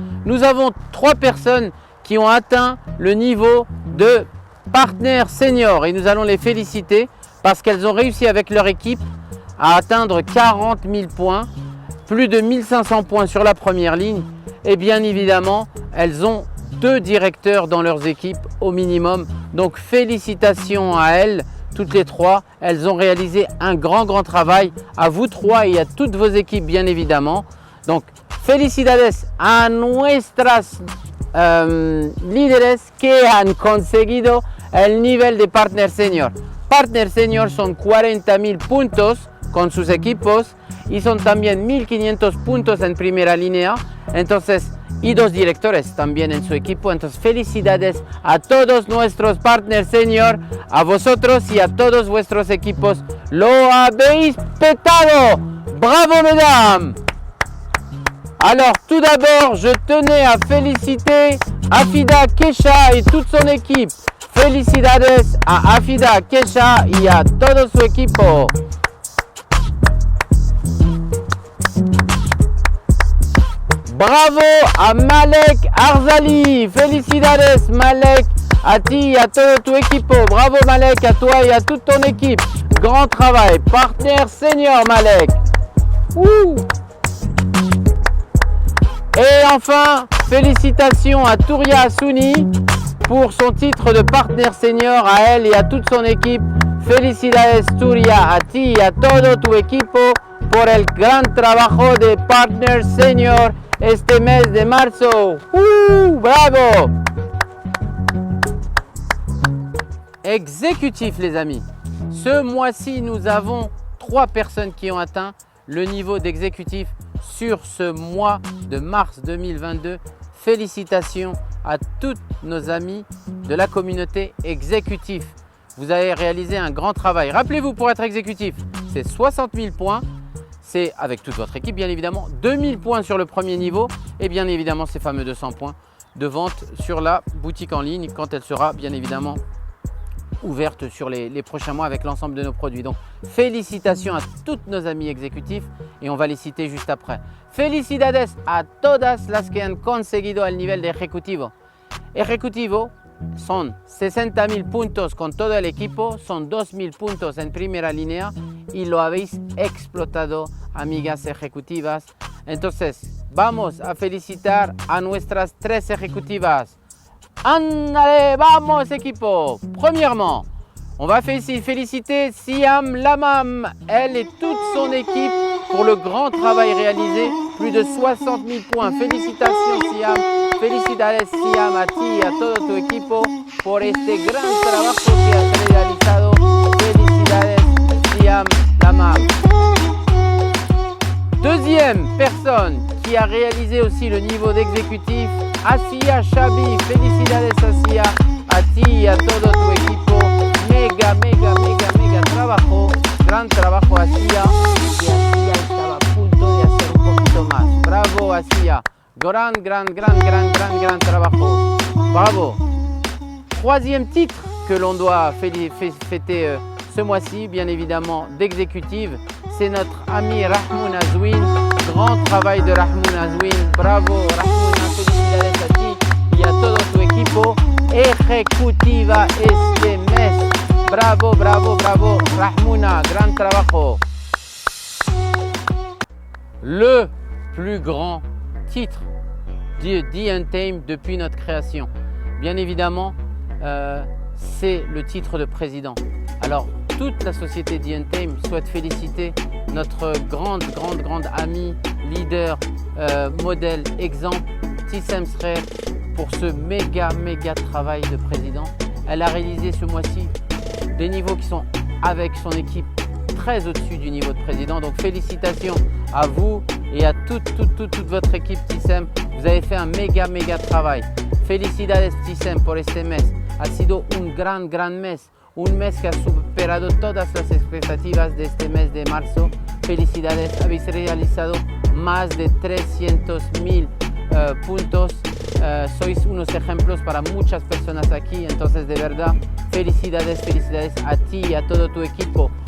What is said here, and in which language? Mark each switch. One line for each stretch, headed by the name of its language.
French: Nous avons 3 personnes qui ont atteint le niveau de partenaires seniors et nous allons les féliciter parce qu'elles ont réussi avec leur équipe à atteindre 40 000 points, plus de 1500 points sur la première ligne Et bien évidemment, elles ont 2 directeurs dans leurs équipes au minimum. Donc félicitations à elles, toutes les 3. Elles ont réalisé un grand travail. À vous 3 et à toutes vos équipes bien évidemment.
Spanish: Donc felicidades a nuestras líderes que han conseguido el nivel de Partner Senior. Partner Senior son 40.000 puntos con sus equipos y son también 1.500 puntos en primera línea. Entonces, y 2 directores también en su equipo. Entonces, felicidades a todos nuestros Partner Senior, a vosotros y a todos vuestros equipos. Lo habéis petado.
French: Bravo, mesdames. Alors, tout d'abord, je tenais à féliciter Afida Kesha et toute son équipe.
Spanish: Felicidades a Afida Kesha y a todo su equipo. Bravo a Malek Arzali. Felicidades Malek, a ti y a todo tu equipo.
French: Bravo Malek, a toi y a toute ton équipe. Grand travail. Partenaire senior Malek. Ouh. Et enfin, félicitations à Touria Assouni pour son titre de partenaire senior, à elle et à toute son équipe.
Spanish: Felicidades Touria, a ti y a todo tu equipo por el gran trabajo de partner senior este mes de marzo. Bravo!
French: Exécutif les amis. Ce mois-ci, nous avons 3 personnes qui ont atteint le niveau d'exécutif sur ce mois de mars 2022. Félicitations à toutes nos amis de la communauté exécutif. Vous avez réalisé un grand travail. Rappelez-vous, pour être exécutif, c'est 60 000 points. C'est avec toute votre équipe, bien évidemment. 2000 points sur le premier niveau et bien évidemment ces fameux 200 points de vente sur la boutique en ligne quand elle sera bien évidemment ouverte sur les prochains mois avec l'ensemble de nos produits. Donc félicitations à toutes nos amis exécutifs et on va les citer juste après.
Spanish: Felicidades a todas las que han conseguido el nivel de ejecutivo. Ejecutivo son 60.000 puntos con todo el equipo, son 2.000 puntos en primera línea y lo habéis explotado, amigas ejecutivas. Entonces vamos a felicitar a nuestras 3 ejecutivas. Allez, vamos equipo.
French: Premièrement, on va féliciter Siam Lamam, elle et toute son équipe pour le grand travail réalisé, plus de 60 000 points.
Spanish: Félicitations Siam, felicidades Siam a ti y a todo tu equipo por este gran trabajo que has realizado. Felicidades Siam Lamam.
French: Deuxième personne qui a réalisé aussi le niveau d'exécutif, Asia Shabi.
Spanish: Felicidades Asia, a ti y a todo tu equipo. Mega trabajo, gran trabajo Asia. Y Asia estaba a punto de hacer un poquito más. Bravo Asia, gran trabajo. Bravo.
French: Troisième titre que l'on doit fêter ce mois-ci, bien évidemment, d'exécutive, c'est notre ami Rahmoun Azwin. Grand travail de Rahmoun Azwin.
Spanish: Bravo Rahmoun, felicidades a ti y a todo tu equipo. Ejecutiva este mes. Bravo Rahmouna, gran trabajo.
French: Le plus grand titre de The Untamed depuis notre création, bien évidemment, c'est le titre de président. Alors toute la société The Untamed souhaite féliciter notre grande amie, leader, modèle, exemple, Tissem Srer, pour ce méga travail de président. Elle a réalisé ce mois-ci des niveaux qui sont avec son équipe très au-dessus du niveau de président. Donc félicitations à vous et à toute votre équipe Tissem. Vous avez fait un méga travail.
Spanish: Felicidades Tissem por este mes. Ha sido un gran mes. Un mes que ha superado todas las expectativas de este mes de marzo. Felicidades, habéis realizado más de 300.000 puntos. Sois unos ejemplos para muchas personas aquí. Entonces, de verdad, felicidades a ti y a todo tu equipo.